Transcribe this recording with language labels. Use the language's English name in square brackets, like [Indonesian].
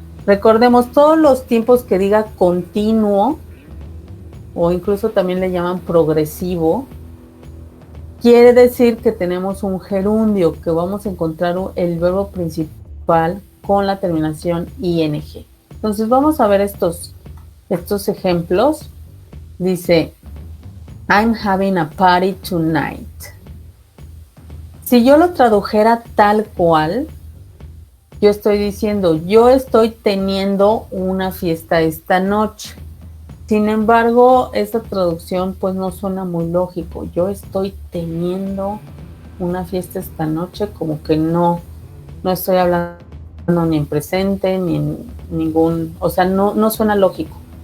[Spanish] Recordemos, todos los tiempos que diga continuo, o incluso también le llaman progresivo, quiere decir que tenemos un gerundio, que vamos a encontrar el verbo principal con la terminación ing. Entonces vamos a ver estos ejemplos. [English] Dice, I'm having a party tonight. [Spanish] Si yo lo tradujera tal cual, yo estoy diciendo, yo estoy teniendo una fiesta esta noche. Sin embargo, esta traducción pues no suena muy lógico. Yo estoy teniendo una fiesta esta noche, como que no estoy hablando ni en presente, ni en ningún, o sea, no suena lógico.